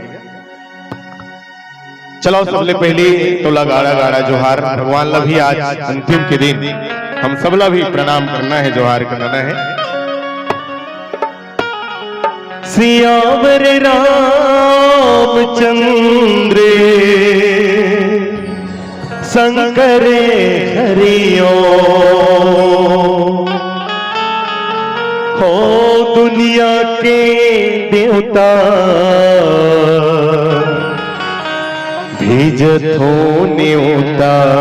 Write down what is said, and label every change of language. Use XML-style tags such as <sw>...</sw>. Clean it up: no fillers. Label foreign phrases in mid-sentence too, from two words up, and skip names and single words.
<hne>चलो सबले पहली तो लगाड़ा गाड़ा जोहार भगवान ला भी आज अंतिम के दिन हम सबला भी प्रणाम करना है, जोहार करना है। सियावर रामचंद्र शंकर हरिओ हो दुनिया के देवता भेजत हो न्योता</hne>